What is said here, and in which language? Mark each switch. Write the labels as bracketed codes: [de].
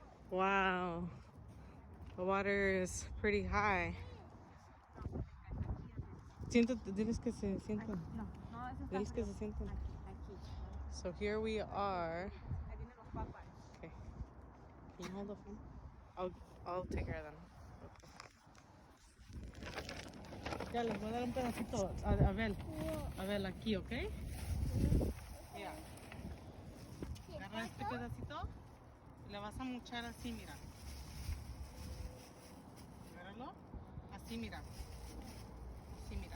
[en] Wow, the water is pretty high. [es] Siéntate, diles que se sientan. Diles que se sientan. [en] So here we are. Okay. Can you hold the phone? I'll take care of them. [es] Ya, les voy a dar un pedacito. A ver, aquí, ¿ok? Mira. Agarra este pedacito y le vas a mochar así, mira. Agárralo. Así, mira. Así, mira.